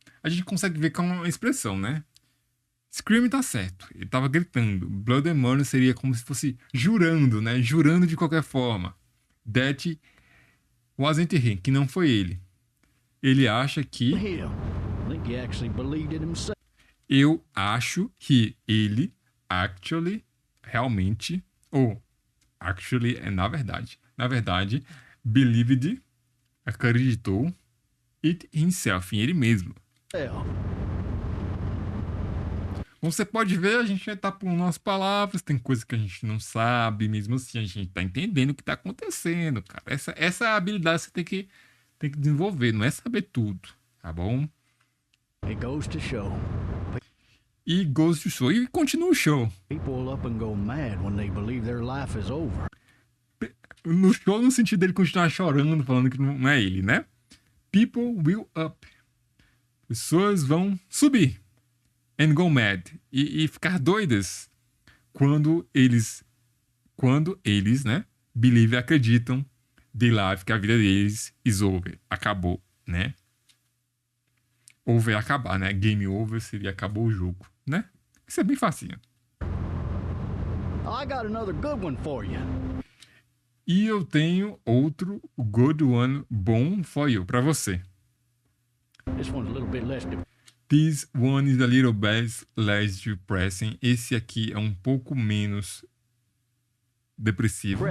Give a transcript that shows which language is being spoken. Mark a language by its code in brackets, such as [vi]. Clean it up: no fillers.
[pt] A gente consegue ver com uma expressão, né? Scream tá certo. Ele tava gritando. Bloody Murder seria como se fosse jurando, né? Jurando de qualquer forma. [en] That wasn't him, [pt] que não foi ele. Ele acha que. [en] Him. I think he actually believed it himself. [pt] Eu acho que ele actually, realmente, ou actually é na verdade, believed, acreditou, [en] it himself, [pt] em ele mesmo. Como você pode ver, a gente tá por umas palavras, tem coisa que a gente não sabe, mesmo assim a gente tá entendendo o que tá acontecendo, cara. Essa é a habilidade que você tem que desenvolver, não é saber tudo, tá bom? [en] It goes to show. [pt] E [en] goes to show. [pt] E continua o show. [en] People up and go mad when they believe their life is over. [pt] No show, no sentido dele continuar chorando, falando que não é ele, né? [en] People will up. [pt] Pessoas vão subir. [en] And go mad. [pt] E ficar doidas. Quando eles, né? Believe, acreditam. [en] They life, [pt] que a vida deles [en] is over. [pt] Acabou, né? Over é acabar, né? Game over seria acabou o jogo, né? Isso é bem facinho. [en] I got another good one for you. [pt] E eu tenho outro [en] good one [pt] bom [en] for you, [pt] pra você. [en] This one's a little bit less This one is a little bit less depressing. [pt] Esse aqui é um pouco menos depressivo